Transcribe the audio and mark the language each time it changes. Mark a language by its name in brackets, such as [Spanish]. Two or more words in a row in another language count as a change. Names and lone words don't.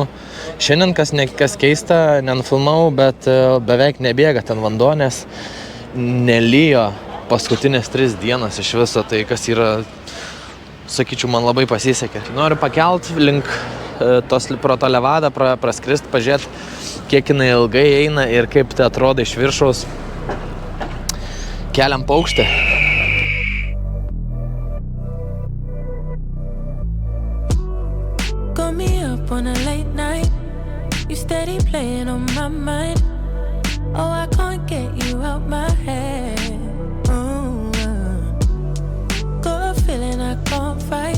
[Lithuanian] Šiandien kas keista, nenufilmau, bet beveik nebėga ten vanduo, nes nelijo paskutinės 3 dienas iš viso. Tai kas yra, sakyčiau, man labai pasisekė. Noriu pakelt link pro tą levadą, praskrist, pažiūrėti, kiek jinai ilgai eina ir kaip tai atrodo iš viršaus. Keliam paukštį. [English] Comme up on a late night. You steady playing on my mind. Oh, I can't get you out my head. Got a feeling I can't fight.